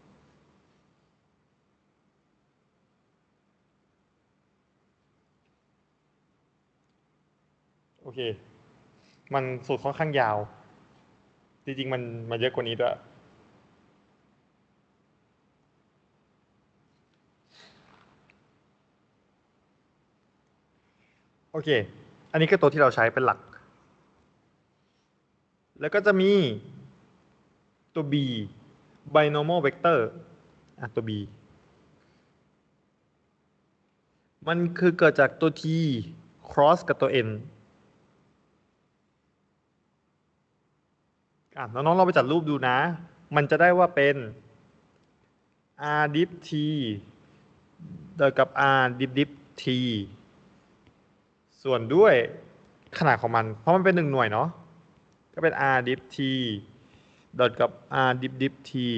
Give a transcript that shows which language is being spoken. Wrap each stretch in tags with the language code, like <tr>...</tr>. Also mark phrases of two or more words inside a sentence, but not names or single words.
<th>โอเคมันสูตรค่อนข้างยาวจริงๆมันเยอะกว่านี้ด้วย โอเคอันนี้คือตัวที่เราใช้เป็นหลักแล้วก็จะมีตัว b</th> <en>binomial vector</en> <th>อ่ะตัว b มันคือเกิดจากตัว t cross กับตัว n อ่ะน้องๆเราไปจัดรูปดูนะ มันจะได้ว่าเป็น r dip t เท่ากับ r dip dip t ส่วนด้วยขนาดของมัน เพราะมันเป็น1 หน่วยเนาะก็เป็น r dip t ดอทกับ r dip dip t</th>